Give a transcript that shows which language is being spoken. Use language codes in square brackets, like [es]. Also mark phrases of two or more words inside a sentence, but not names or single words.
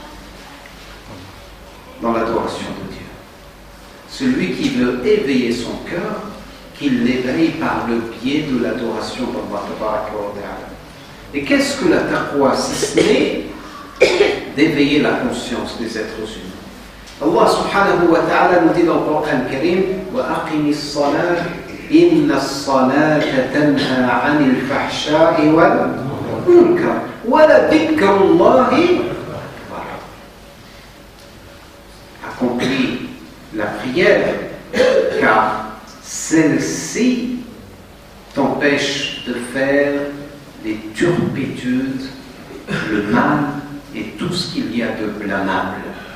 [fr] Dans l'adoration de Dieu. Celui qui veut éveiller son cœur, qu'il l'éveille par le biais de l'adoration d'Allah. Et qu'est-ce que la taqwa, si ce n'est d'éveiller la conscience des êtres humains? Allah [ar] سبحانه وتعالى [fr] nous dit dans le Coran Karim [ar] وأقم الصلاة إن الصلاة تنهى عن الفحشاء والمنكر ولذكر الله أكبر. [fr] Accomplis la prière, car celle-ci t'empêche de faire les turpitudes, le mal et tout ce qu'il y a de blâmable.